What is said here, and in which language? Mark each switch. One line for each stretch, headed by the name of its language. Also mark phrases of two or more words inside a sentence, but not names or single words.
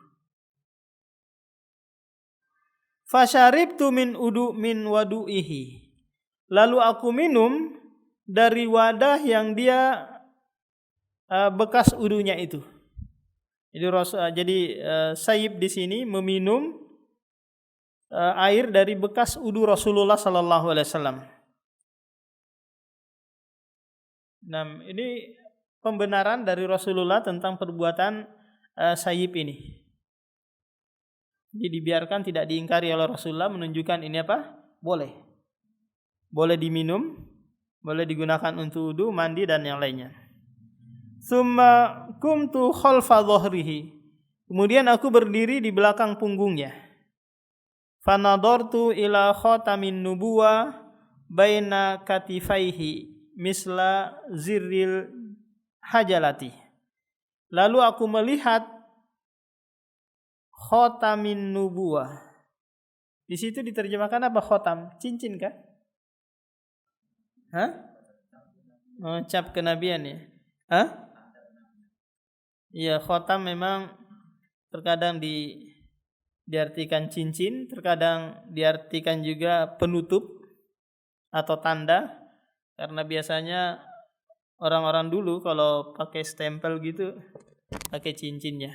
Arabic: فشربت من وضوئه,
Indonesian: lalu aku minum dari wadah yang dia bekas uduhnya itu. Jadi Sayyib di sini meminum air dari bekas udu Rasulullah
Arabic: صلى الله عليه وسلم.
Indonesian: Nah, ini pembenaran dari Rasulullah tentang perbuatan Sayyib ini. Jadi dibiarkan, tidak diingkari oleh Rasulullah, menunjukkan ini apa? Boleh. Boleh diminum, boleh digunakan untuk wudu, mandi dan yang lainnya.
Arabic: ثم قمت خلف ظهره,
Indonesian: kemudian aku berdiri di belakang punggungnya.
Arabic: فنظرت إلى خاتم النبوة بين كتفيه مثل زر الحجلة.
Indonesian: Lalu aku melihat
Arabic: خاتم النبوة.
Indonesian: Di situ diterjemahkan apa khotam? Cincin kah? Cap kenabian ya? Iya, khotam memang terkadang diartikan cincin, terkadang diartikan juga penutup atau tanda, karena biasanya orang-orang dulu kalau pakai stempel gitu pakai cincinnya.